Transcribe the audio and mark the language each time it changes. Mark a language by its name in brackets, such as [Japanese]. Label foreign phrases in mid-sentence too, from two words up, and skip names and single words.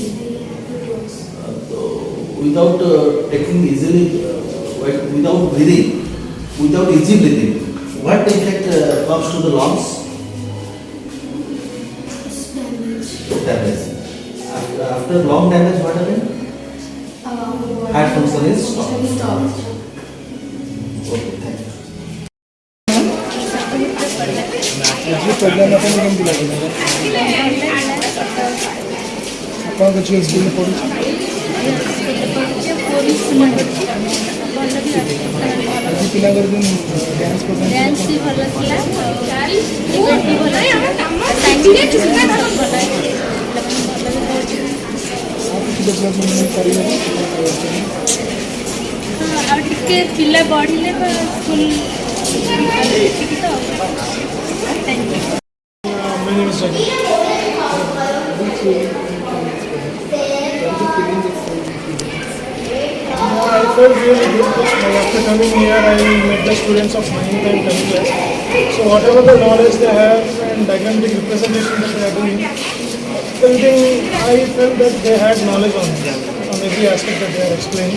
[English] So without taking easily, without breathing, without easy breathing, what effect comes to the lungs? Damage. After lung damage, what happened? Heart function is stopped. Okay, thank you. [Odia] ଆଜି ପ୍ରୋଗ୍ରାମ୍ ଆପଣଙ୍କୁ କେମିତି ଲାଗିଲା ଆପଣଙ୍କ ଝିଅ ସ୍କୁଲରେ ପଢ଼ୁଛି ଆଜି ପିଲାଙ୍କର ଯେଉଁ [English] dance program [Odia] ଡ୍ୟାନ୍ସ ବି ଭଲ ଥିଲା ଇଭେଣ୍ଟ ବି ଭଲ ଥିଲା ଆଉ କିଛି ଡେଭଲପମେଣ୍ଟ କରିବେ ଆଉ ଟିକେ ପିଲା ବଢ଼ିଲେ ସ୍କୁଲ ଏତିକି ତ [English] My name is Raghu. I felt really good. After coming here, I met the students of 9th and 10th class. So whatever the knowledge they have and diagrammatic representation that they are doing, everything I felt that they had knowledge on every aspect that they are explaining.